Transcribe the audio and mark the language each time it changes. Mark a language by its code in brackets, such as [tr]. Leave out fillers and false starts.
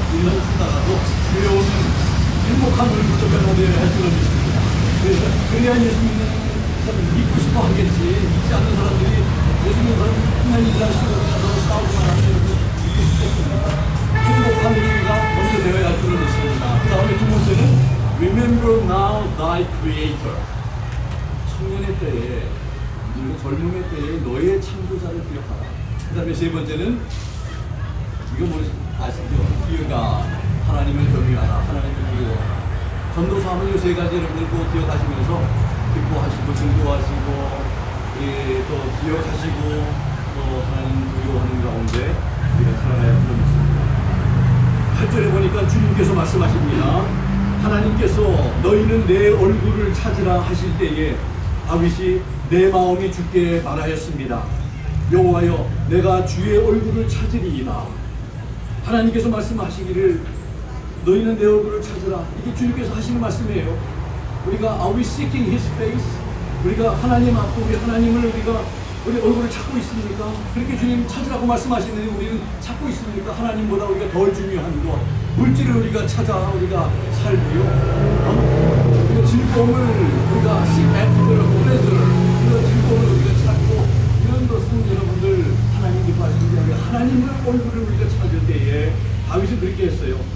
[ko] 인상 쓰다가도 교회 오면 행복한 얼굴로 변화되어야 할 줄은 믿습니다. 그래야 예수 믿는 사람 믿고 싶어 하겠지. 믿지 않는 사람들이 예수 믿는 사람 맨날 인상 쓰고 그냥 서로 싸우기만 하면 믿고 싶겠습니까? 행복한 우리가 먼저 되어야 할 줄을 믿습니다. 그 다음에 2번째는 [en] Remember now thy creator. [ko] 청년의 때에, 젊음의 때에 너의 창조자를 기억하라. 그 다음에 3번째는 이거 뭐 아시죠? 기어가 하나님을 경외하라. 하나님을 기억하라. 전도서 하면 이 3가지 여러분들 꼭 기억하시면서 기뻐하시고 즐거워하시고 또 기억하시고 또 하나님 두려워하는 가운데 우리가 살아가야 할 줄을 믿습니다. 8절에 보니까 주님께서 말씀하십니다. 하나님께서 너희는 내 얼굴을 찾으라 하실 때에 다윗이 내 마음이 주께 말하였습니다. 여호와여 내가 주의 얼굴을 찾으리이다. 하나님께서 말씀하시기를 너희는 내 얼굴을 찾으라. 이게 주님께서 하시는 말씀이에요. 우리가 [en] Are we seeking His face? [ko] 우리가 하나님 앞에 우리 하나님을 우리 얼굴을 찾고 있습니까? 그렇게 주님 찾으라고 말씀하시는데 우리는 찾고 있습니까? 하나님보다 우리가 덜 중요한 것 물질을 우리가 찾아 우리가 살고요. 우리가 즐거움을 우리가 [en] seek after pleasure [ko] 이런 즐거움을 우리가 찾고 이런 것은 여러분들 하나님 기뻐하시는 게 아니라 하나님의 얼굴을 우리가 찾을 때에 다윗은 그렇게 했어요.